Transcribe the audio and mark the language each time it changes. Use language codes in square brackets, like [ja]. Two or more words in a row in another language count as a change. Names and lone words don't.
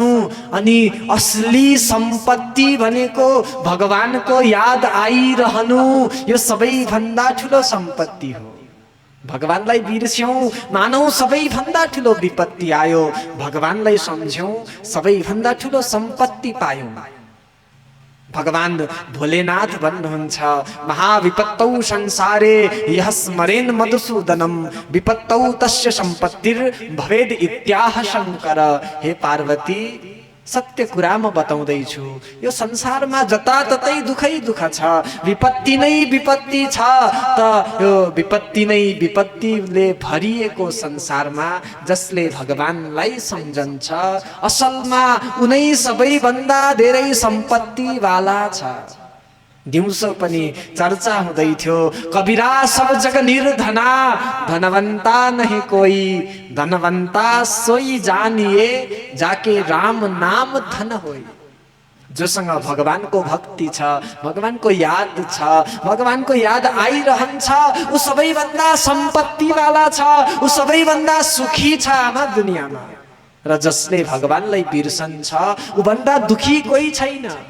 [ne] अनि असली सम्पत्ति भनेको भगवानको याद आइरहनु। यो सबैभन्दा ठुलो सम्पत्ति हो। भगवानलाई बिर्स्यौं, मानौ सबैभन्दा ठुलो विपत्ति आयो। भगवानलाई सम्झ्यौं, सबैभन्दा ठुलो सम्पत्ति पायौं। भगवान भोलेनाथ भन्नुहुन्छ [sa] महाविपत्तौ संसारे यः स्मरेन् मधुसूदनम् विपत्तौ तस्य सम्पत्तिर् भवेद् इत्याह शङ्कर। [ne] हे पार्वती, सत्य कुरा म बताउँदैछु। यो संसारमा जताततै दुःखै दुःख छ, विपत्ति नै विपत्ति छ। त यो विपत्ति नै विपत्तिले भरिएको संसारमा जसले भगवानलाई सम्झन्छ, असलमा उनै सबैभन्दा धेरै सम्पत्तिवाला छ। दिउँसो पनि चर्चा हुँदै थियो, [hi] कबीरा सब जग निर्धना, धनवंता नहीं कोई, धनवंता सोई जानिए, जाके राम नाम धन होई। [ne] जोसँग भगवानको भक्ति छ, भगवानको याद छ, भगवानको याद आइरहन्छ, ऊ सबैभन्दा सम्पत्तिवाला छ, ऊ सबैभन्दा सुखी छ आमा दुनियाँमा। र जसले भगवानलाई बिर्सन्छ ऊ भन्दा दुखी कोही छैन।